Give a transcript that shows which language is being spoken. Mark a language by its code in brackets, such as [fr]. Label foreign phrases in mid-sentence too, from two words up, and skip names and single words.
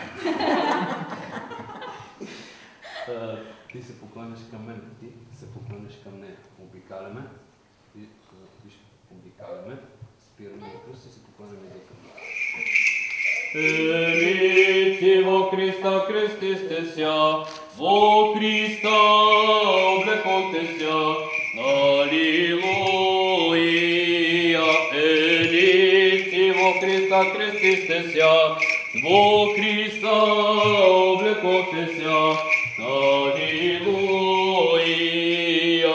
[bg] Ти се покланяш към мен, ти се покланяш към нея. Обикаляме. Виж, обикаляме. Спираме на кръст и се покланяме и към нея. [cu] Елити во Христа крестисте ся, во Христа облекохте ся, алилуия. Елити во Христа крестисте ся, во Христа облекохте ся, алилуия.